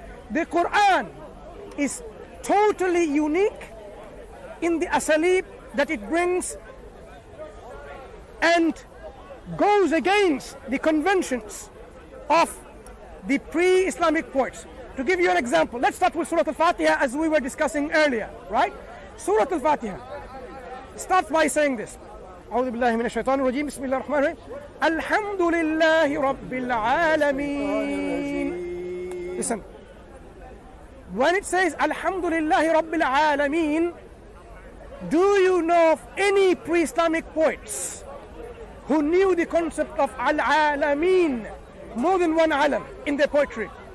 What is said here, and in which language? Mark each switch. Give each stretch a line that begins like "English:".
English: The Quran is totally unique in the asalib that it brings and goes against the conventions of the pre-Islamic poets. To give you an example, let's start with Surah Al-Fatiha as we were discussing earlier, right? Surah Al-Fatiha starts by saying this.
Arabic: أعوذ بالله من الشيطان الرجيم بسم الله الرحمن الرحيم الحمد لله رب العالمين.
English: Listen, when it says
Arabic: الحمد لله رب العالمين,
English: do you know of any pre-Islamic poets who knew the concept of al-alamin more than one alam in their poetry?